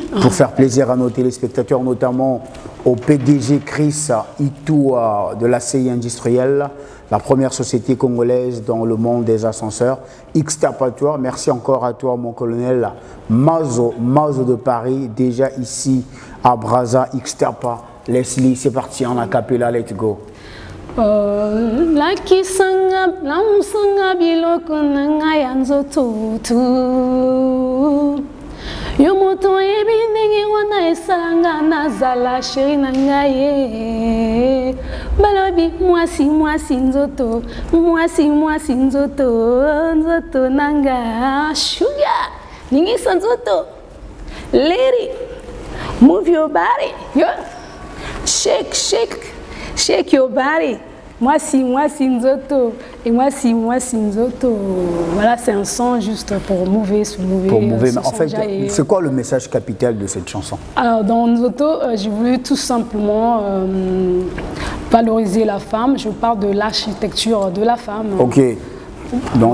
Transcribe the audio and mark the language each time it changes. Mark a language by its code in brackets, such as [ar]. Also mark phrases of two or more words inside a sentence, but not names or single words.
[fr] Pour faire plaisir à nos téléspectateurs, notamment au PDG Chris Itoua de la CI Industrielle, la première société congolaise dans le monde des ascenseurs. Xterpatoire, merci encore à toi, mon colonel Mazo de Paris, déjà ici à Brazza. Xterpa, Leslie, c'est parti en acapella, [en] let's go. [ln] Laki sanga, la musanga biloko nanga yanzo tutu. Yo moto yebi ndenge wana esalanga nazala chéri na ngai balobi mwasi nzoto nzoto nanga sugar ningisa nzoto [en] lady move your body yo shake your body [ln] mwasi nzoto et mwasi nzoto. [fr] Voilà, c'est un son juste pour mouver, se mouver. Pour mouver, mais en fait, c'est quoi le message capital de cette chanson? Alors, dans Nzoto, j'ai voulu tout simplement valoriser la femme. Je parle de l'architecture de la femme. Ok. Donc